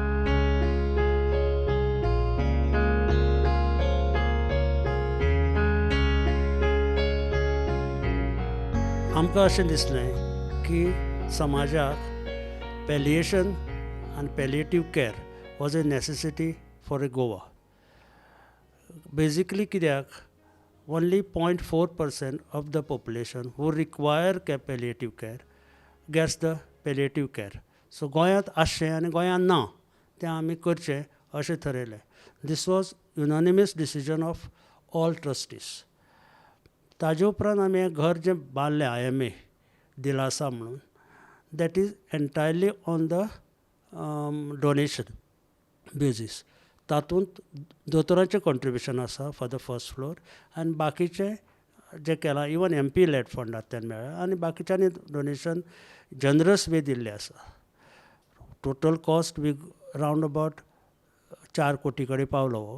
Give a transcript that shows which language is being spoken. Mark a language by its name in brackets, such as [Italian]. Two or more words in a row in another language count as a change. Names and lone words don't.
[Konkani] आमकां अशें दिसलें की समाजाक पॅलिएशन आनी [English] palliative care was a necessity for Goa. बेजिकली कित्याक only 0.4% of the population who require palliative care gets the palliative care. [Konkani] So गोंयांत आसचें आनी गोंयांत ना तें आमी करचें अशें थरयलें. [English] This was unanimous decision of all trustees. [Konkani] ताजे उपरांत आमी हें घर जें बांदलें IMA दिलासा म्हणून, [English] that is entirely on the donation basis. [Konkani] तातूंत दोतोरांचें कॉन्ट्रिब्युशन आसा [English] for the first floor [Konkani] आनी बाकीचें जें केलां इवन MP लेड फंडांतल्यान मेळ्ळां आनी बाकीच्यांनी [English] donation generous way [Konkani] दिल्लें आसा. [English] total cost we round about 4 [Konkani] कोटी कडेन पावलो हो.